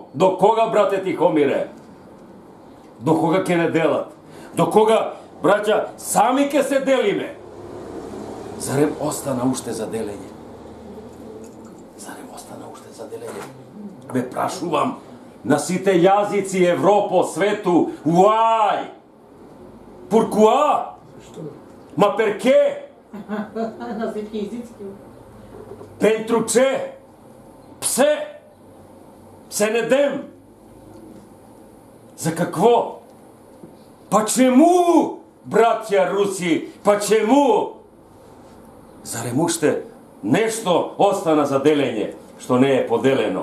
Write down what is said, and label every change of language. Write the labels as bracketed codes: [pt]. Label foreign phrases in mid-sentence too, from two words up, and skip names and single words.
[mk] До кога, брате Тихомире? До кога ќе не делат? До кога, браќа, сами ќе се делиме? Зарем остана уште за делење? Зарем остана уште за делење? Бе прашувам, на сите јазици Европо, свету, why? [fr] Pourquoi? [it] Ma perché? [bg] На всички езици. [ro] Pentru ce? Pse? [sq] Pse ne dem? [bg] За какво? [mk] Почему, братја Руси? [ru] Почему? [mk] Зарем уште нешто остана за делење, што не е поделено?